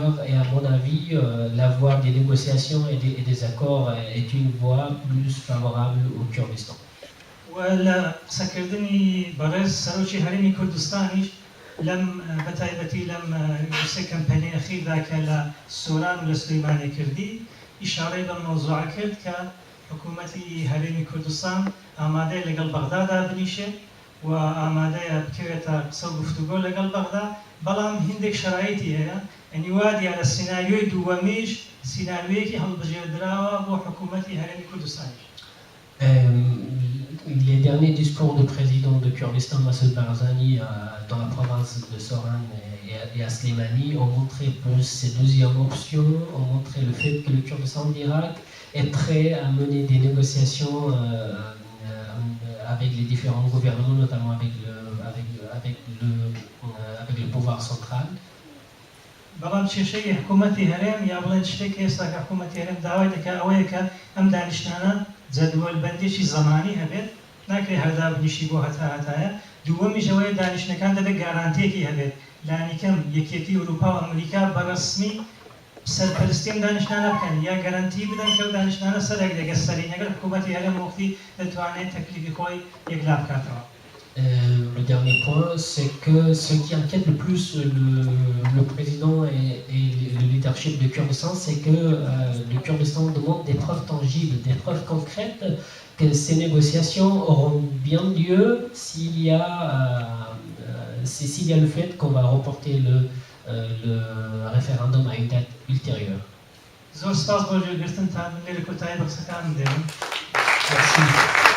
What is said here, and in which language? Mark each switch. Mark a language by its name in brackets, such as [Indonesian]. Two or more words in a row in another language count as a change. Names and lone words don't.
[French] Et à mon avis, la voie des négociations et des accords est une voie plus favorable au Kurdistan. [Central Kurdish] ولا سەکردنی بەڕێز سەرۆکی هەرێمی کوردستانیش لەم بەتایبەتی لەم سێ کەمپەنی ئەخیردا کە لە سۆران و لە سلەیمانی کردی ئیشارەی بە مەوزوعە کرد کە حکوومەتی هەرێمی کوردستان ئامادەیە لەگەڵ بەغدادا بنیشێت و ئامادەیە بکەوێتە قسە و گفتوگۆ لەگەڵ بەغدا، بەڵام هندێک شرایطی هەیە، ئەنی وا دیارە لە سیناریۆی دووەمیش سیناریۆیەکی هەڵبژێردراوە بۆ حکوومەتی هەرێمی کوردستانیش. [French] Les derniers discours du président de Kurdistan, Massoud Barzani, dans la province de Soran et à Slimani, ont montré plus ces deuxièmes options, ont montré le fait que le Kurdistan d'Irak est prêt à mener des négociations avec les différents gouvernements, notamment avec le pouvoir central. [Central Kurdish] بەڵام کێشەی حکوومەتی هەرێم یا بڵێن شتێکی ئێستا کە حکوومەتی هەرێم داوای دەکات ئەوەیە کە ئەم دانیشتانە جەدوەلبەندێکی زەمانی هەبێت، ناکرێت هەردا بنیشی بۆ هەتایە. دووەمیش ئەوەیە دانیشتەکان دەبێت گارانتیەکی هەبێت، لانیکەم یەکێتی ئەوروپا و ئەمریکا بەڕسمی سەرپەرستیم دانیشتانە بکەن یا گەرانتی بدەن کە ئەو دانیشتانە سەرێک دەگەستەرین ئەگەر حکوومەتی هەرێم وەختی دەتوانێت تەکلیفی خۆی یەکلا بکاتەوە. [French] Le dernier point, c'est que ce qui inquiète le plus le président et le leadership de Kurdistan, c'est que le Kurdistan demande des preuves tangibles, des preuves concrètes que ces négociations auront bien lieu s'il y a le fait qu'on va reporter le référendum à une date ultérieure. [Central Kurdish] زۆر سپاس بۆ گوێگرتنتان لێرە کۆتایی بەقسەکانم دێنم. [French] Merci.